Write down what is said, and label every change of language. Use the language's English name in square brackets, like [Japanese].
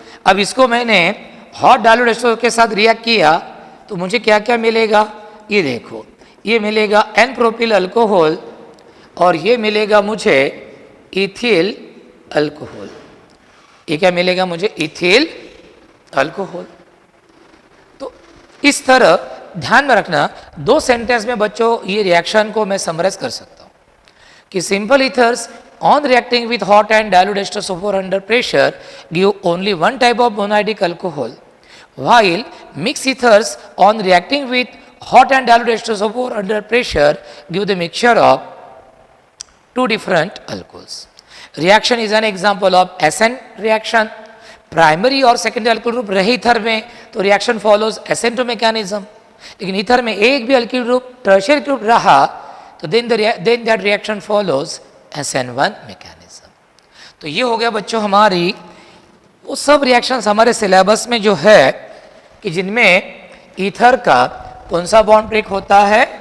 [Hindi] अब इसको मैंने हॉट डाइल्यूट H2SO4 के साथ रिएक्ट किया तो मुझे क्या क्या मिलेगा? ये देखो, ये मिलेगा एन प्रोपिल अल्कोहल और ये मिलेगा मुझे इथिल अल्कोहल। ये क्या मिलेगा मुझे? Ethyl alcohol. तो इस तरह ध्यान में रखना, दो सेंटेंस में बच्चों ये रिएक्शन को मैं समराइज कर सकता हूँ कि [English] Simple ethers on reacting with hot and dilute H2SO4 under pressure give only one type of monohydric alcohol, while mixed ethers on reacting with hot and dilute H2SO4 under pressure give the mixture of two different alcohols. Reaction is an example of SN reaction. [Hindi] Primary और secondary alkyl group रहे ether में तो reaction follows SN2 mechanism, लेकिन ether में एक भी alkyl group tertiary group रहा तो then that reaction follows SN1 mechanism. तो ये हो गया बच्चों हमारी वो सब रिएक्शंस हमारे सिलेबस में जो है कि जिनमें ईथर का कौन सा बॉन्ड ब्रेक होता है?